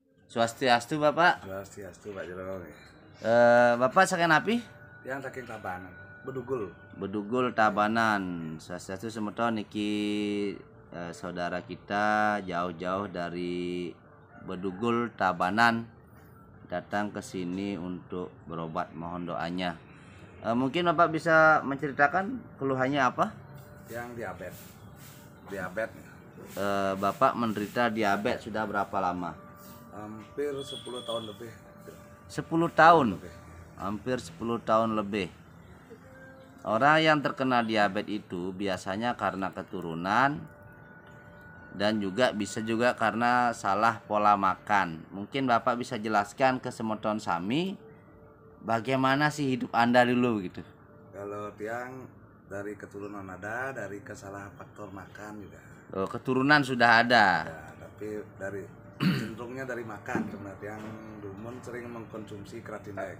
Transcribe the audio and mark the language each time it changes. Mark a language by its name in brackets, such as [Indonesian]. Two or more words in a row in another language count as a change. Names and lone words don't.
[Indonesian] Swastiastu Bapak. Swastiastu Pak Jero. [Balinese] Bapak saking napi? Yang saking Tabanan, Bedugul. [Indonesian] Bedugul Tabanan. Swastiastu [Balinese] semeton niki [Indonesian] saudara kita jauh-jauh dari Bedugul Tabanan datang ke sini untuk berobat, mohon doanya. Mungkin Bapak bisa menceritakan keluhannya apa? Yang diabetes. Bapak menderita diabetes sudah berapa lama? Hampir 10 tahun lebih. 10 tahun. Hampir 10 tahun lebih. Orang yang terkena diabetes itu biasanya karena keturunan dan juga bisa juga karena salah pola makan. Mungkin Bapak bisa jelaskan ke [Balinese] semeton sami [Indonesian] bagaimana sih hidup Anda dulu gitu. Kalau tiang dari keturunan ada, dari kesalahan faktor makan juga. Oh, keturunan sudah ada. Ya, tapi dari cenderungnya dari makan. Sebenarnya yang Dumun sering mengkonsumsi keratin egg.